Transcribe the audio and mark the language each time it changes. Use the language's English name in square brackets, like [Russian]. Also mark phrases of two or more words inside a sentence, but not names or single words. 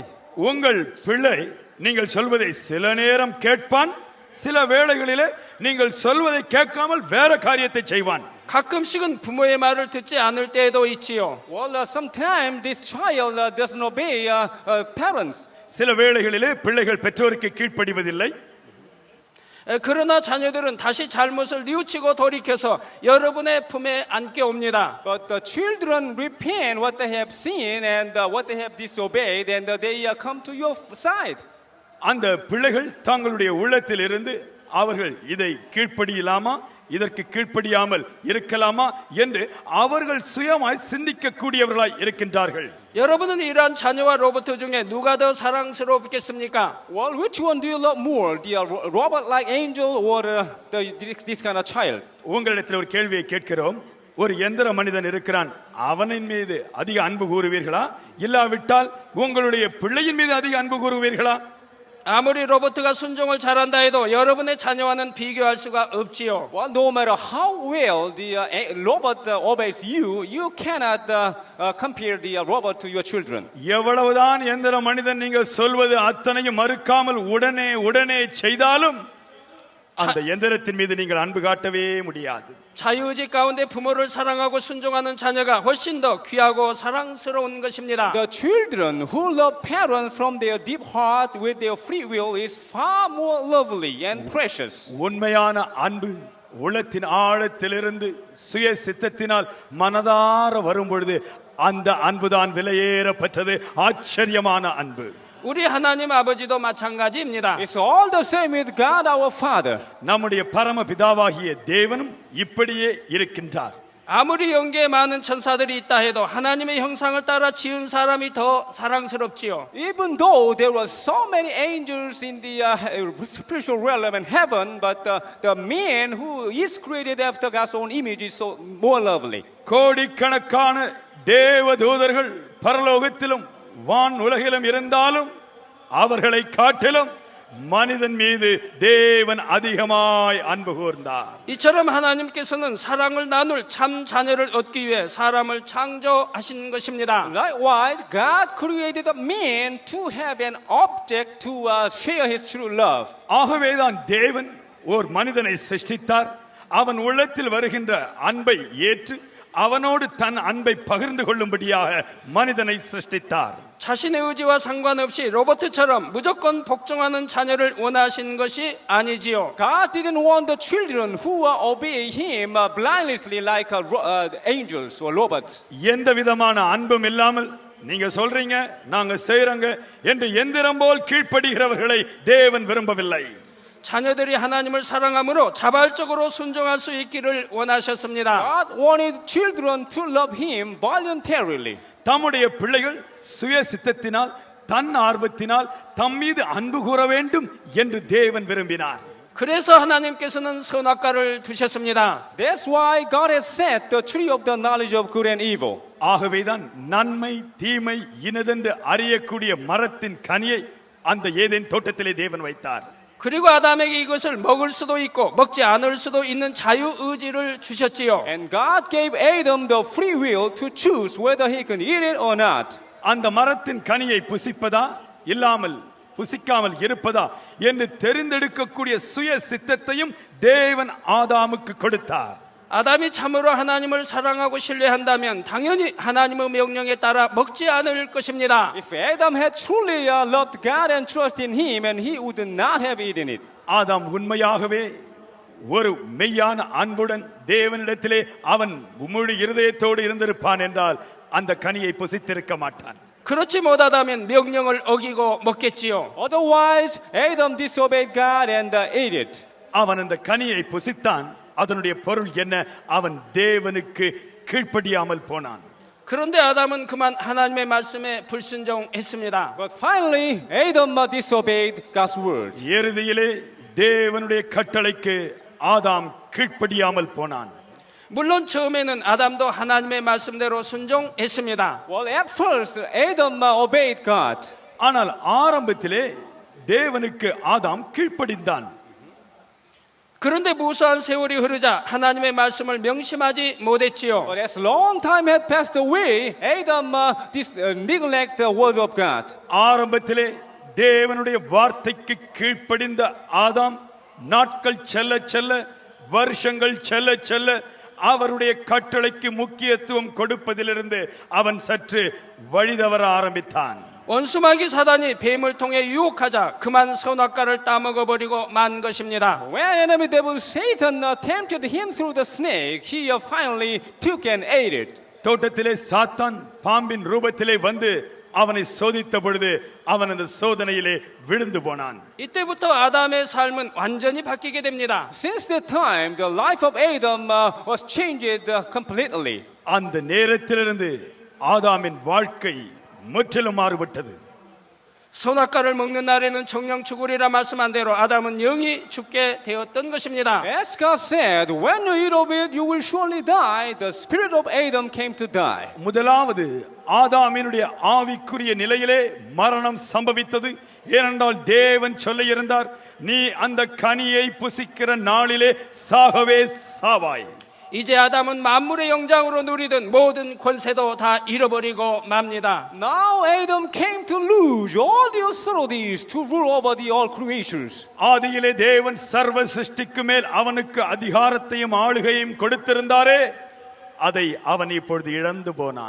[Tamil] உங்கள் பிள்ளை நீங்கள் சொல்வதை சில நேரம் கேட்பான், சில வேளைகளிலே நீங்கள் சொல்வதை கேட்காமல் வேற காரியத்தை செய்வான். [Korean] 가끔씩은 부모의 말을 듣지 않을 때도 있지요. [English] Well, sometimes this child doesn't obey parents. [Tamil] சில வேளைகளிலே பிள்ளைகள் பெற்றோருக்கு கீழ்ப்படிவதில்லை. [Korean] 그러나 자녀들은 다시 잘못을 뉘우치고 돌이켜서 여러분의 품에 안게 옵니다. [English] But the children repent what they have seen and what they have disobeyed, and they come to your side. [Tamil] அந்த பிள்ளைகள் தங்களுடைய உள்ளத்தில் இருந்து அவர்கள் இதை கீழ்ப்படியலாமா, இதற்கு கீழ்ப்படியாமல் இருக்கலாமா என்று அவர்கள் சுயமாய் சிந்திக்கக்கூடியவர்களாய் இருக்கின்றார்கள். [Korean] 여러분은 이러한 자녀와 로봇 중에 누가 더 사랑스럽겠습니까? [English] Well, which one do you love more, the robot-like angel or this kind of child? [Tamil] உங்களிடத்தில் ஒரு கேள்வியை கேட்கிறோம். ஒரு எந்திர மனிதன் இருக்கிறான், அவனின் மீது அதிக அன்பு கூறுவீர்களா, இல்லாவிட்டால் உங்களுடைய பிள்ளையின் மீது அதிக அன்பு கூறுவீர்களா? [Korean] 아무리 로봇가 순종을 잘한다 해도 여러분의 자녀와는 비교할 수가 없지요. [English] Well, no matter how well the robot obeys you, you cannot compare the robot to your children. [Tamil] எவ்வளவுதான் எந்திர மனிதன் நீங்கள் சொல்வது அத்தனையும் மறுக்காமல் உடனே செய்தாலும் அந்த எந்திரத்தின் மீது நீங்கள் அன்பு காட்டவே முடியாது. [Korean] 자유의지 가운데 부모를 사랑하고 순종하는 자녀가 훨씬 더 귀하고 사랑스러운 것입니다. [English] The children who love parents from their deep heart with their free will is far more lovely and precious. [Tamil] உண்மையான அன்பு உள்ளத்தின் ஆழத்திலிருந்து சுய சித்தத்தினால் மனதார வரும் பொழுது அந்த அன்புதான் விலையேறப்பட்டது, ஆச்சரியமான அன்பு. [Korean] 우리 하나님 아버지도 마찬가지입니다. [English] It's all the same with God our Father. [Tamil] நம்முடைய பரம பிதாவாகிய தேவனும் இப்படியே இருக்கின்றார். [Korean] 아무리 영계에 많은 천사들이 있다 해도 하나님의 형상을 따라 지은 사람이 더 사랑스럽지요. [English] Even though there were so many angels in the spiritual realm in heaven, but the man who is created after God's own image is so more lovely. [Tamil] கோடிக்கணக்கான தேவதூதர்கள் பரலோகத்திலும் வான் உலகிலும் இருந்தாலும் அவர்களை காட்டிலும் மனிதன் மீது தேவன் அதிகமாய் அன்பு கூர்ந்தார். [Korean] 이처럼 하나님께서는 사랑을 나눌 참 자녀를 얻기 위해 사람을 창조하신 것입니다. [English] Likewise, God created a man to have an object to share his true love. [Tamil] ஆகவேதான் தேவன் ஓர் மனிதனை சிருஷ்டித்தார். அவன் உள்ளத்தில் வருகின்ற அன்பை ஏற்று அவனோடு தன் அன்பை பகிர்ந்து கொள்ளும்படியாக மனிதனை சிருஷ்டித்தார். [Korean] 자신의 의지와 상관없이 로버트처럼 무조건 복종하는 자녀를 원하신 것이 아니지요. [English] God didn't want the children who obey Him blindly like angels or robots. [Tamil] எந்த விதமான அன்பும் இல்லாமல் நீங்க சொல்றீங்க நாங்க செய்றோங்க என்று எந்திரம் போல் கீழ்ப்படுகிறவர்களை தேவன் விரும்பவில்லை. [Korean] 자녀들이 하나님을 사랑함으로 자발적으로 순종할 수 있기를 원하셨습니다. [English] God wanted children to love Him voluntarily. [Tamil] தம்முடைய பிள்ளைகள் சுய சித்தத்தினால் தன் ஆர்வத்தினால் தம் மீது அன்பு கூற வேண்டும் என்று தேவன் விரும்பினார். [Korean] 그래서 하나님께서는 선악과를 두셨습니다. [English] That's why God has set the tree of the knowledge of good and evil. [Tamil] ஆகவேதான் நன்மை தீமை இனதென்று அறியக்கூடிய மரத்தின் கனியை அந்த ஏதேன் தோட்டத்திலே தேவன் வைத்தார். [Korean] 그리고 아담에게 이것을 먹을 수도 있고 먹지 않을 수도 있는 자유 의지를 주셨지요. [English] And God gave Adam the free will to choose whether he can eat it or not. [Tamil] அந்த மரத்தின் கனியை புசிப்பதா இல்லாமல் புசிக்காமல் இருப்பதா என்று தெரிந்தெடுக்கக்கூடிய சுய சித்தத்தையும் தேவன் ஆதாமுக்கு கொடுத்தார். [Korean] 아담이 참으로 하나님을 사랑하고 신뢰한다면 당연히 하나님의 명령에 따라 먹지 않을 것입니다. [English] If Adam had truly loved God and trusted in Him, and he would not have eaten it. [Tamil] ஆதாம் உண்மையாகவே ஒரு மெய்யான அன்புடன் தேவனிடத்திலே அவன் முழு இருதயத்தோடு இருந்திருப்பான் என்றால் அந்த கனியை புசித்திருக்க மாட்டான். 그렇지 못하다면 명령을 어기고 먹겠지요. Otherwise, Adam disobeyed God and ate it. அவன் அந்த கனியை புசித்தான். அதனுடைய பொருள் என்ன? அவன் தேவனுக்கு கீழ்ப்படியாமல் போனான். [Korean] 그런데 아담은 그만 하나님의 말씀에 불순종했습니다. [English] But finally, Adam disobeyed God's word. [Tamil] இறுதியிலே தேவனுடைய கட்டளைக்கு ஆதாம் கீழ்ப்படியாமல் போனான். [Korean] 물론 처음에는 아담도 하나님의 말씀대로 순종했습니다. [English] Well, at first, Adam obeyed God. [Tamil] ஆனால் ஆரம்பத்திலே தேவனுக்கு ஆதாம் கீழ்ப்படிந்தான். [Korean] 그런데 무수한 세월이 흐르자 하나님의 말씀을 명심하지 못했지요. [English] But as long time had passed away, Adam neglected the word of God. [Tamil] ஆரம்பத்திலே தேவனுடைய வார்த்தைக்கு கீழ்ப்படிந்த ஆதாம் நாட்கள் செல்ல செல்ல வருஷங்கள் செல்ல செல்ல அவருடைய கட்டளைக்கு முக்கியத்துவம் கொடுப்பதிலிருந்து அவன் சற்று வழிதவற ஆரம்பித்தான். [Korean] 원수마귀 사단이 뱀을 통해 유혹하자 그만 선악과를 따먹어 버리고 만 것입니다. [English] When enemy devil Satan tempted him through the snake, he finally took and ate it. [Tamil] தோட்டத்திலே சாத்தான் பாம்பின் ரூபத்திலே வந்து அவனை சோதித்த பொழுது அவன் அந்த சோதனையிலே விழுந்து போனான். [Korean] 이때부터 아담의 삶은 완전히 바뀌게 됩니다. [English] Since that time, the life of Adam was changed completely. [Tamil] அந்த நேரத்திலிருந்து ஆதாமின் வாழ்க்கை முற்றிலும் மாறுபட்டது. [Korean] 선악과를 먹는 날에는 정령 죽으리라 말씀한 대로 아담은 영이 죽게 되었던 것입니다. [English] As God said, when you eat of it, you will surely die. The spirit of Adam came to die. [Tamil] முதலாவது ஆதாமினுடைய ஆவிக்குரிய நிலையிலே மரணம் சம்பவித்தது. ஏனென்றால் தேவன் சொல்லியிருந்தார், நீ அந்த கனியை புசிக்கிற நாளிலே சாகவே சாவாய். [Korean] 이제 아담은 만물의 영장으로 누리던 모든 권세도 다 잃어버리고 맙니다. [English] Now Adam came to lose all the authorities to rule over the all creatures. [Tamil] ஆதியிலே தேவன் சர்வ சிருஷ்டிக்கு மேல் அவனுக்கு அதிகாரத்தையும் ஆளுகையும் கொடுத்திருந்தாரே, அதை அவன் இப்பொழுது இழந்து போனான்.